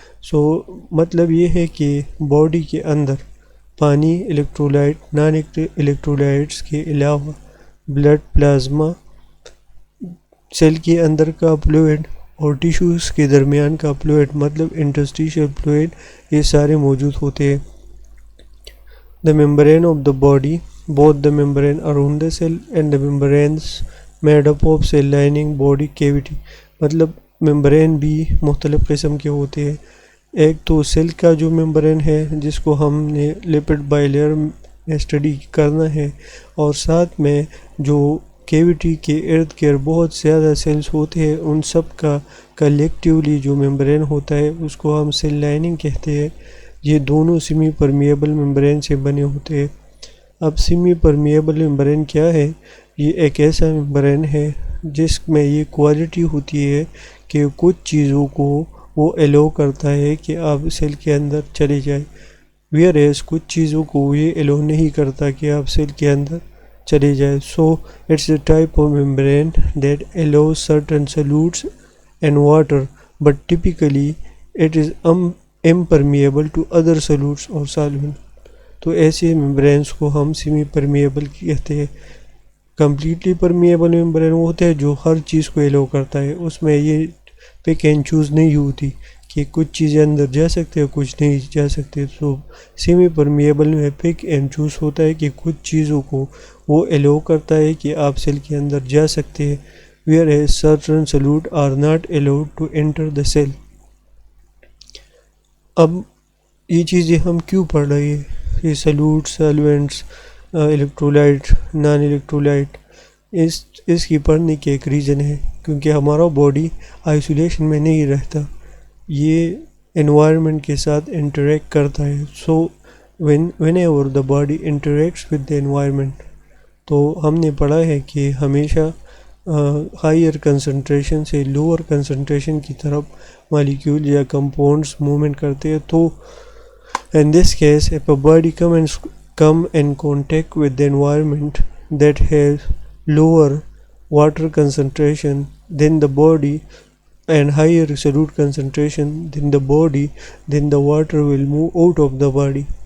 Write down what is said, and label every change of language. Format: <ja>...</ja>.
<ur>سو مطلب یہ ہے کہ باڈی کے اندر پانی، الیکٹرولائٹ، نان الیکٹرولائٹس کے علاوہ بلڈ، پلازما، سیل کے اندر کا فلوئڈ اور ٹیشوز کے درمیان کا فلوئڈ مطلب انٹرسٹیشیل فلوئڈ، یہ سارے موجود ہوتے ہیں.</ur> <en>The membrane of the body, both the membrane around the cell and the membranes made up of cell lining body cavity.</en> <ur>مطلب ممبرین بھی مختلف قسم کے ہوتے ہیں. ایک تو سیل کا جو ممبرین ہے جس کو ہم نے لپڈ بائی لیئر میں اسٹڈی کرنا ہے، اور ساتھ میں جو کیویٹی کے ارد گرد بہت زیادہ سیلز ہوتے ہیں ان سب کا کلیکٹیولی جو ممبرین ہوتا ہے اس کو ہم سیل لائننگ کہتے ہیں. یہ دونوں سیمی پرمیبل ممبرین سے بنے ہوتے ہیں. اب سیمی پرمیبل ممبرین کیا ہے؟ یہ ایک ایسا ممبرین ہے جس میں یہ کوالٹی ہوتی ہے کہ کچھ چیزوں کو وہ ایلو کرتا ہے کہ آپ سیل کے اندر چلے جائیں، ویئر ایز کچھ چیزوں کو یہ ایلو نہیں کرتا کہ آپ سیل کے اندر چلے جائیں.</ur> <en>So it's a type of membrane that allows certain solutes and water but typically it is impermeable to other solutes or solvents.</en> <ur>تو ایسے ممبرینس کو ہم سیمی پرمیبل کہتے ہیں. کمپلیٹلی پرمیبل ممبرین وہ ہوتا ہے جو ہر چیز کو ایلو کرتا ہے، اس میں یہ پک اینڈ چوز نہیں ہوتی کہ کچھ چیزیں اندر جا سکتے ہیں کچھ نہیں جا سکتے. تو سیمی پرمیبل میں پک اینڈ چوز ہوتا ہے کہ کچھ چیزوں کو وہ ایلو کرتا ہے کہ آپ سیل کے اندر جا سکتے ہیں،</ur> <en>whereas certain solutes are not allowed to enter the cell.</en> <ur>اب یہ چیزیں ہم کیوں پڑھ رہے ہیں؟ یہ salute, solvents, electrolyte, naan electrolyte, اس کی پڑھنے کی ایک ریزن ہے کیونکہ ہمارا باڈی آئسولیشن میں نہیں رہتا، یہ انوائرمنٹ کے ساتھ انٹریکٹ کرتا ہے. سو</ur> <en>whenever the body interacts with the environment،</en> <ur>تو ہم نے پڑھا ہے کہ ہمیشہ ہائر کنسنٹریشن سے لوور کنسنٹریشن کی طرف مالیکیول یا کمپاؤنڈس موومنٹ کرتے ہیں.</ur> <en>تو in this case if a body come in contact with the environment that has lower water concentration than the body and higher solute concentration than the water will move out of the body.</en>